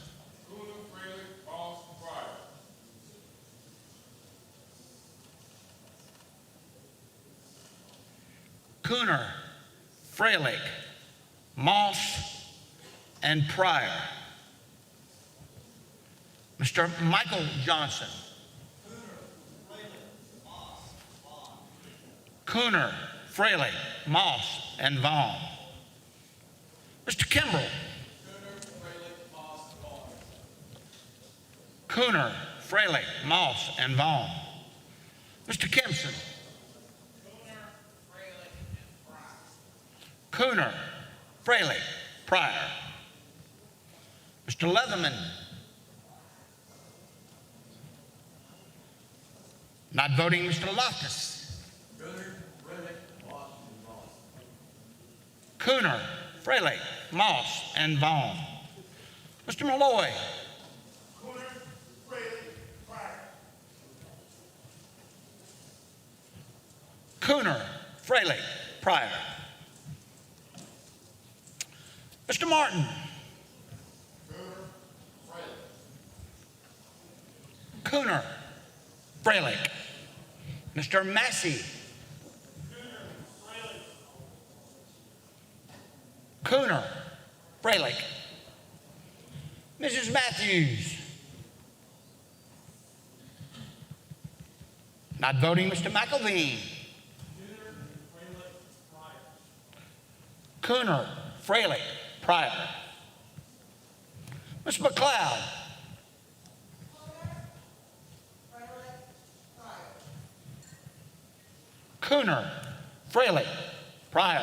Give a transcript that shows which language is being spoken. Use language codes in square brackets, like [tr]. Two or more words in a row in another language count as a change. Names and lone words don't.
[en] Cooner, Freilich, Moss, and Pryor. Mr. Michael Johnson. Cooner, Freilich, Moss, and Vaughn. Mr. Kimbrell. Cooner, Freilich, Moss, and Vaughn. Mr. Kempson. Cooner, Freilich, Pryor. Mr. Leatherman. Not voting, Mr. Loftus. Cooner, Fraley, Moss, and Vaughn. Mr. Malloy. Cooner, Fraley, Pryor. Mr. Martin. Cooner, Fraley. Mr. Massey. Cooner, Fraley. Mrs. Matthews. Not voting, Mr. McElveen. Cooner, Fraley, Pryor. Ms. McLeod. Cooner, Fraley, Pryor.